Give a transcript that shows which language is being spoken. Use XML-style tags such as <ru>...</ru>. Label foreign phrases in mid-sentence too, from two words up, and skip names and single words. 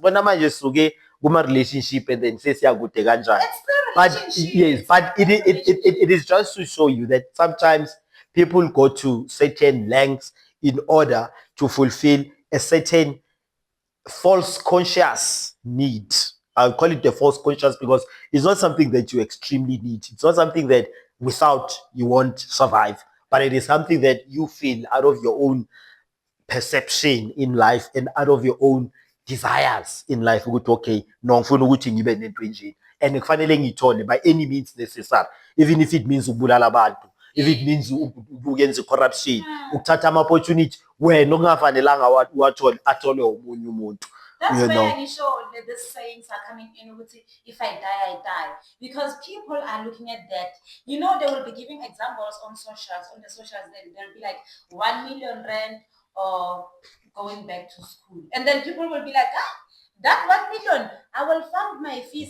<en>When I'm just kuma relationship and then says but yes, but it is just to show you that sometimes people go to certain lengths in order to fulfill a certain false conscious need. I'll call it the false conscious because it's not something that you extremely need. It's not something that without you won't survive. But it is something that you feel out of your own perception in life and out of your own desires in life</en> <zu>ukuthi okay no ngifuna ukuthi ngibe nento enje</zu> <en>and</en> <zu>kufanele ngiyithole</zu> <en>by any means necessary, even if it means</en> <zu>ukubulala abantu,</zu> <en>if it means</en> <zu>ukuyenza corruption, ukuthatha ama-opportunity wena okungafanelanga athole omunye umuntu.</zu> <en>That's where I show that the sayings are coming in with if I die, I die. Because people are looking at that. You know, they will be giving examples on the socials, they'll be like 1 million rand or going back to school. And then people will be like, that 1 million, I will fund my fees.</en>